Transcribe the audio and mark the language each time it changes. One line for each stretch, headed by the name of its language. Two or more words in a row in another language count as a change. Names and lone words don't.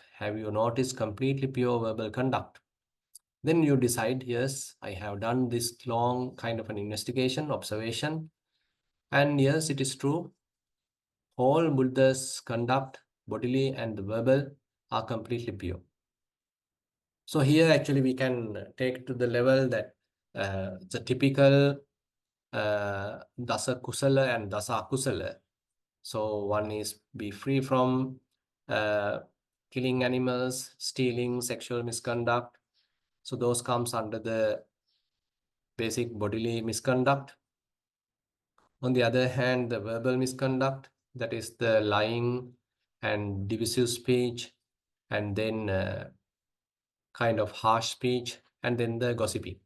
English: Have you noticed completely pure verbal conduct? Then you decide, yes, I have done this long kind of an investigation, observation, and yes, it is true. All Buddha's conduct, bodily and verbal, are completely pure. So here actually we can take to the level that the typical
Pali: dasa kusala
English: and
Pali: dasa akusala.
English: So one is be free from uh, killing animals, stealing, sexual misconduct. So those comes under the basic bodily misconduct. On the other hand, the verbal misconduct, that is the lying and divisive speech, and then kind of harsh speech, and then the gossiping.